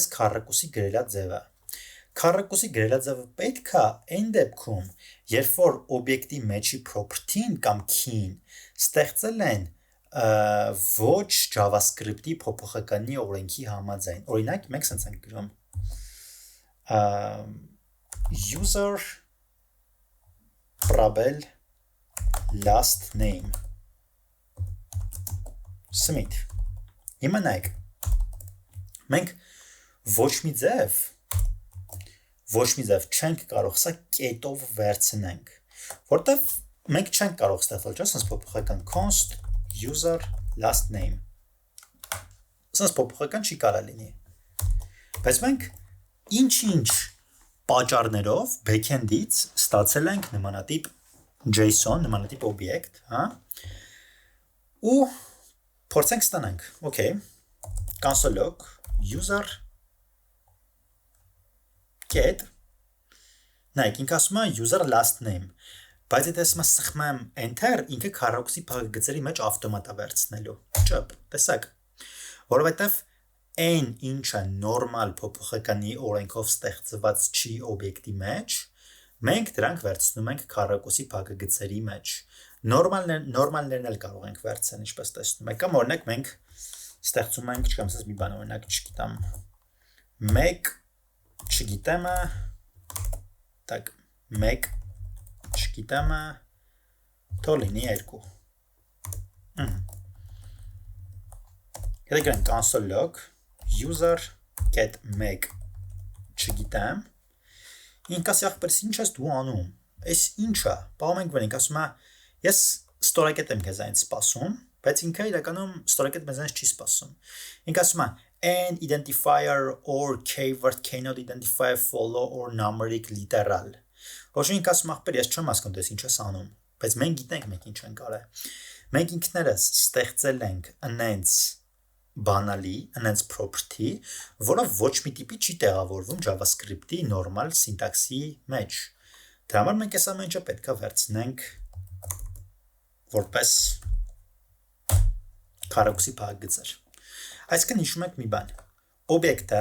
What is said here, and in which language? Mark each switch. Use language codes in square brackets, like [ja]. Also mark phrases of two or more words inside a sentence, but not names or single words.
[hy] քառակուսի գրելա ձևը։ Քառակուսի գրելա ձևը պետք է այն դեպքում, երբ որ օբյեկտի մեջի property-ին կամ key-ին ստեղծել են ոչ JavaScript-ի փոփոխականի օրենքի համաձայն։ Օրինակ, մենք սենց ենք գրում user probel [en] last name Smith։ [hy] Հիմա նայեք, մենք ոչ մի ձև չենք կարող սա կետով վերցնենք, որտեվ մենք չենք կարող ստեղծել, չէ՞, սենց փոփոխական [en] const user last name։ [hy] Սենց փոփոխական չի կարա լինի։ Բայց մենք ինչ-ինչ պատճառներով backend-ից ստացել ենք նմանատիպ JSON, նմանատիպ օբյեկտ, հա։ Ու փորձենք ստանանք, [en] okay, console.log user [hy] get նայեք, ինքը ասում է [en] user last name, [hy] բայց եթե ասում է սխմեմ enter, ինքը քառակուսի փակագծերի մեջ ավտոմատ է վերցնելու։ Ճոպ, տեսակ, որովհետև այն ինչը նորմալ փոփոխականի օրենքով ստեղծված չի օբյեկտի մեջ, մենք դրանք վերցնում ենք քառակուսի փակագծերի մեջ։ Նորմալներն էլ կարող ենք վերցնել, ինչպես տեսնում եք, կամ օրինակ մենք ստեղծում ենք, չգիտեմ, ասես մի բան օրինակ, չգիտեմ, 1 չգիտեմը, так, 1 չգիտեմը, թող լինի 2։ Եթե գրենք [en] console.log user get 1 [hy] չգիտեմ, ինք ասի ախպերս ինչ ես դու անում, այս ինչա, պահում ենք վերենք, ասում է, ես ստորակետ եմ քեզ այն սպասում, բայց ինքը իրականում ստորակետ մեզ այնց չի սպասում։ Ինք ասում է, [en] an identifier or keyword cannot identify a follow or numeric [hy] literal։ Ոչ ինք ասում ախպեր, ես չեմ հասկանում դες ինչ ես անում, բայց մենք գիտենք մենք ինչ ենք արել։ Մենք ինքներս ստեղծել ենք այնց բանալի, այնց property, որը ոչ մի տիպի չի տեղավորվում JavaScript-ի նորմալ սինտաքսի մեջ։ Դրա համար մենք այս ամեն ինչը պետք է վերցնենք որպես քառակուսի փակագծեր։ Այսինքն հիշում եք մի բան։ Օբյեկտը